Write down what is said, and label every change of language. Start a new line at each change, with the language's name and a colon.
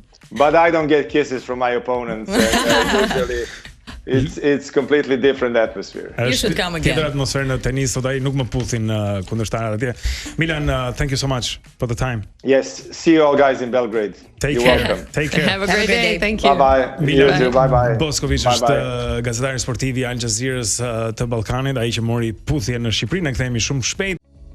English: But I don't get kisses from my opponents. Usually, it's completely different atmosphere. You should come again.
Albanian: Tjetër atmosferë në tenis, sot ai nuk më puthin kundërshtarët atje.
English: Milan, thank you so much for the time. Yes. See you all guys in Belgrade. You're welcome. Take care. Have a great day. Thank you. Bye-bye. Milan Bye-bye.
Albanian: Boskovic është gazetari sportiv i Al Jazeerës të Ballkanit, ai që mori puthje në Shqipëri. Ne kthehemi shumë shpejt.